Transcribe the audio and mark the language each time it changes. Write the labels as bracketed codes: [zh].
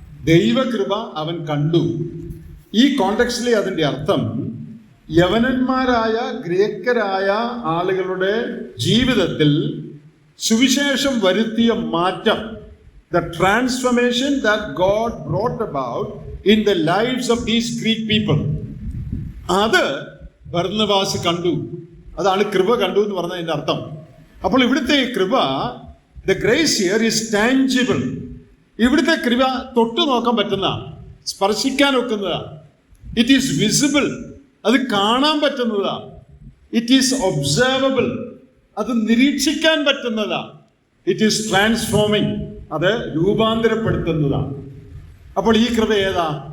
[ml] ദൈവകൃപ അവൻ കണ്ടു. ഈ കോണ്ടെക്സ്റ്റിലെ അതിൻ്റെ അർത്ഥം യവനന്മാരായ ഗ്രേക്കരായ ആളുകളുടെ ജീവിതത്തിൽ സുവിശേഷം വരുത്തിയ മാറ്റം, [en] the transformation that God brought about in the lives of these Greek people, [ml] അത് ബർന്നബാസ് കണ്ടു. അതാണ് കൃപ കണ്ടു എന്ന് പറഞ്ഞതിൻ്റെ അർത്ഥം. അപ്പോൾ ഇവിടുത്തെ കൃപ, [en] the grace here is tangible. [ml] ഇവിടുത്തെ കൃപ തൊട്ടു നോക്കാൻ പറ്റുന്ന, സ്പർശിക്കാൻ ഒക്കുന്നതാ. [en] it is visible, [ml] അത് കാണാൻ പറ്റുന്നതാ. [en] it is observable, [ml] അത് നിരീക്ഷിക്കാൻ പറ്റുന്നതാ. [en] it is transforming, [ml] അത് രൂപാന്തരപ്പെടുത്തുന്നതാണ്. അപ്പോൾ ഈ കൃപ ഏതാ?